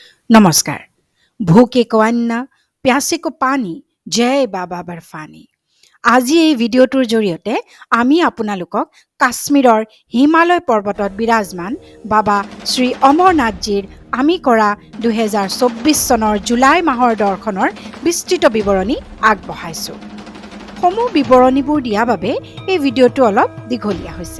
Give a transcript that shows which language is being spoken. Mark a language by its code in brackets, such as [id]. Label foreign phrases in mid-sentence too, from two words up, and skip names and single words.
[hi] नमस्कार। भूखे को अन्न प्यासे को पानी जय बाबा बर्फानी। [as] আজি এই ভিডিঅ'টোৰ জৰিয়তে আমি আপোনালোকক কাশ্মীৰৰ হিমালয় পৰ্বতত বিৰাজমান বাবা শ্ৰী অমৰনাথজীৰ আমি কৰা 2024 চনৰ জুলাই মাহৰ দৰ্শনৰ বিস্তৃত বিৱৰণী আগবঢ়াইছোঁ। সমূহ বিৱৰণীবোৰ দিয়া বাবে এই ভিডিঅ'টো অলপ দীঘলীয়া হৈছে।